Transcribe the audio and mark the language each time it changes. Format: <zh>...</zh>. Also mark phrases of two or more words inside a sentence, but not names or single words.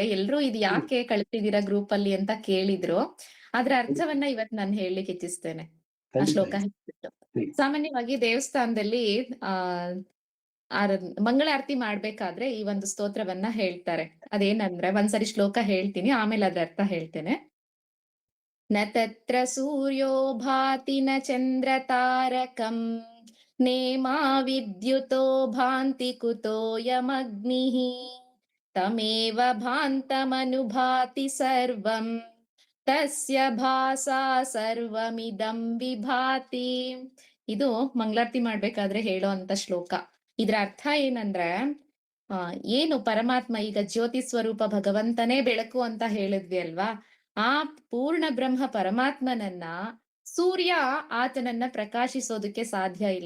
<kn>ಎಲ್ರು ಇದು ಯಾಕೆ ಕಳ್ತಿದ್ದೀರಾ ಗ್ರೂಪ್ ಅಲ್ಲಿ ಅಂತ ಕೇಳಿದ್ರು. ಅದ್ರ ಅರ್ಥವನ್ನ ಇವತ್ ನಾನು ಹೇಳಲಿಕ್ಕೆ ಇಚ್ಛಿಸ್ತೇನೆ. ಆ ಶ್ಲೋಕ ಹೇಳ್ಬಿಟ್ಟು, ಸಾಮಾನ್ಯವಾಗಿ ದೇವಸ್ಥಾನದಲ್ಲಿ ಮಂಗಳಾರತಿ ಮಾಡ್ಬೇಕಾದ್ರೆ ಈ ಒಂದು ಸ್ತೋತ್ರವನ್ನ ಹೇಳ್ತಾರೆ. ಅದೇನಂದ್ರೆ ಒಂದ್ಸರಿ ಶ್ಲೋಕ ಹೇಳ್ತೀನಿ, ಆಮೇಲೆ ಅದ್ರ ಅರ್ಥ ಹೇಳ್ತೇನೆ.</kn> <sa>न तत्र सूर्यो भाति न चन्द्र तारकं नेमा विद्युतो भान्ति कुतोयमग्निः तमेव भान्तमनुभाति सर्वं तस्य भासा सर्वमिदं विभाति.</sa> <kn>ಇದು ಮಂಗಳಾರತಿ ಮಾಡ್ಬೇಕಾದ್ರೆ ಹೇಳೋ ಅಂತ ಶ್ಲೋಕ. ಇದ್ರ ಅರ್ಥ ಏನಂದ್ರೆ ಏನು ಪರಮಾತ್ಮ ಈಗ ಜ್ಯೋತಿ ಸ್ವರೂಪ ಭಗವಂತನೇ ಬೆಳಕು ಅಂತ ಹೇಳಿದ್ವಿ ಅಲ್ವಾ, ಆ ಪೂರ್ಣ ಬ್ರಹ್ಮ ಪರಮಾತ್ಮನನ್ನ ಸೂರ್ಯ ಆತನನ್ನ ಪ್ರಕಾಶಿಸೋದಕ್ಕೆ ಸಾಧ್ಯ ಇಲ್ಲ.</kn>